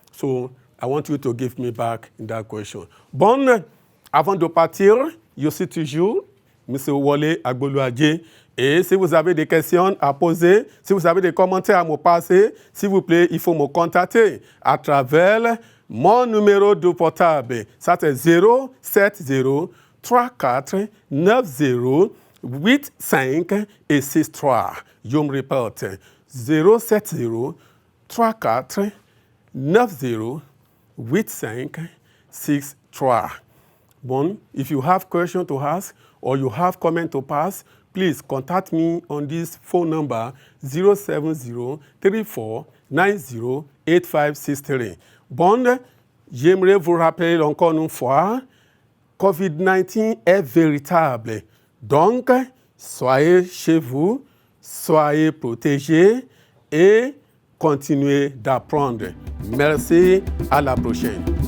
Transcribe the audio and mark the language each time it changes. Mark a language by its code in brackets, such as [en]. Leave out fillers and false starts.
[en] So I want you to give me back that question. [fr] Bon, avant de partir, je suis toujours M. Wole Agboluadje. Et si vous avez des questions à poser, si vous avez des commentaires à me passer, s'il vous plaît, il faut me contacter à travers mon numéro de portable. Ça, c'est 070 34 90 85 et 63. Je me répète, 070 34 90 85 63. [en] Bon, if you have questions to ask or you have comment to pass, please contact me on this phone number 070 34 90 8563. [fr] Bon, j'aimerais vous rappeler encore une fois, COVID-19 est véritable. Donc, soyez chez vous, soyez protégés et continuez d'apprendre. Merci, à la prochaine.